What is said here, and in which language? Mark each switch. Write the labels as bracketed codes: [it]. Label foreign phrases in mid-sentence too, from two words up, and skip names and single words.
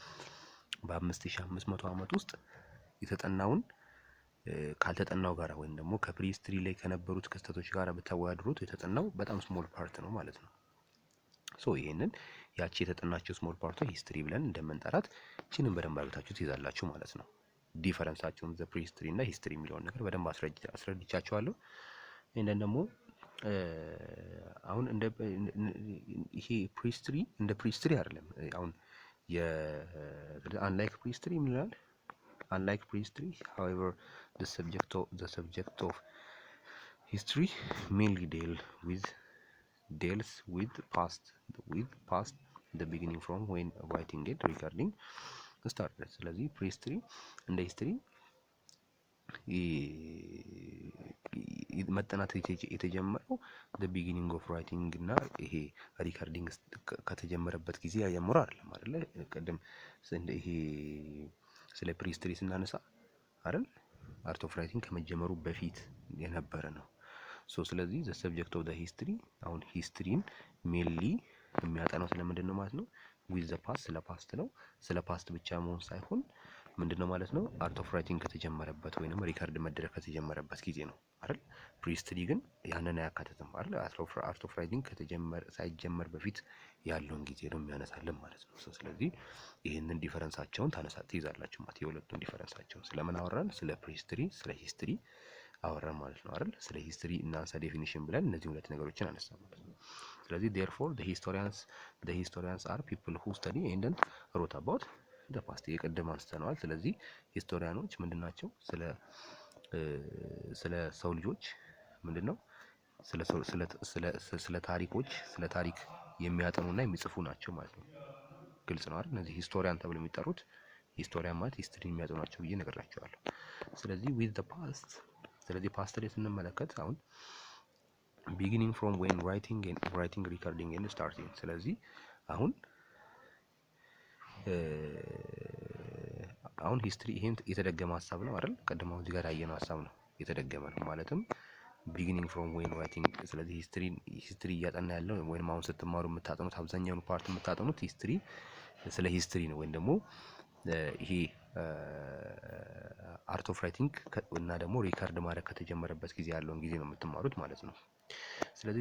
[am] በ5500 ዓመት ውስጥ የተጠናውን ካልተጠናው ጋር ወይም ደግሞ ከፕሪሂስትሪ ላይ ከነበሩት ክስተቶች ጋር ብታወዳድሩት የተጠናው በጣም [en] small part [am] ነው ማለት ነው። ይሄንን ያቺ የተጠናቸው ስሞል ፓርቷ ሂስትሪ ብለን እንደምንጠራት እቺንም በደንብ አድርጋችሁ ትይዛላችሁ ማለት ነው። ዲፈረንሳቸውን [en] the prehistory [am] እና ሂስትሪ የሚለውን ነገር በደንብ አስረድቻችኋለሁ። ይሄንን ደግሞ አሁን ይሄ ፕሪሂስትሪ እንደ ፕሪሂስትሪ አይደለም። አሁን [en] unlike prehistory ይላል። unlike prehistory however the subject of history mainly deals with past the beginning from when writing and recording started። [am] ስለዚህ prehistory እንደ ሂስትሪ መጠናት የተጀመረው [en] the beginning of writing [am] እና ይሄ ሪከርዲንግ ከተጀመረበት ጊዜ ጀምሮ አይደለም አይደለ? ቀደም ይሄ ስለ ፕሪሂስትሪ ስናነሳ አይደል [en] art of writing [am] ከመጀመሩ በፊት የነበረ ነው። ስለዚህ [en] the subject of the history [am] አሁን ሂስትሪን ሜንሊ የሚያጠናው ስለምንድን ነው ማለት ነው? [en] with the past [am] ስለ ፓስት ነው። ስለ ፓስት ብቻ መሆን ሳይሆን ምንድነው ማለት ነው? [en] art of writing [am] ከተጀመረበት ወይንም ሪከርድ መደረግ ከተጀመረበት ጊዜ ነው አይደል? ፕሪሂስትሪ ግን ያንን አያካትትም አይደል? [en] art of writing [am] ሳይጀመር በፊት ያለውን ጊዜ ነው የሚያነሳልን ማለት ነው። ስለዚህ ይህንን ዲፈረንሳቸውን ትይዛላችሁ ማለት የሁለቱን ዲፈረንሳቸውን ስለምን አወራን? ስለ ፕሪሂስትሪ ስለ ሂስትሪ አወራን ማለት ነው አይደል? ስለ ሂስትሪ እናንሳ ዴፊኒሽን ብለን እነዚህ ሁለት ነገሮችን አነሳ ማለት ነው። ስለዚህ [en] therefore the historians are people who study and wrote about the past [am] የቀደም አንስተነዋል። ስለዚህ ሂስቶሪያኖች ምንድናቸው? ስለ ሰው ልጆች ምንድነው? ስለ ታሪክ የሚያጠኑና የሚጽፉ ናቸው ማለት ነው። ግልጽ ነው አይደል? እነዚህ ሂስቶሪያን ተብለው የሚጠሩት ሂስቶሪያን ማለት ሂስትሪ የሚያጠኑ ናቸው ብዬ ነግራቸዋለሁ። ስለዚህ [en] with the past [am] ስለዚህ ፓስት ላይ ስንመለከት አሁን [en] beginning from when writing recording and starting [am] ስለዚህ አሁን ሂስትሪ ይሄን የተደገመ ሀሳብ ነው አይደል? ቀድሞ እዚህ ጋር ያየነው ሀሳብ ነው የተደገመ ነው ማለትም [en] beginning from when writing [am] ስለዚህ ሂስትሪ እያጠና ያለው ወይም አሁን ስትማሩ የምታጠኑት አብዛኛውን ፓርት የምታጠኑት ስለ ሂስትሪ ነው ወይም ደግሞ ይሄ [en] art of writing [am] እና ደግሞ ሪከርድ ማድረግ ከተጀመረበት ጊዜ ያለውን ጊዜ ነው የምትማሩት ማለት ነው። ስለዚህ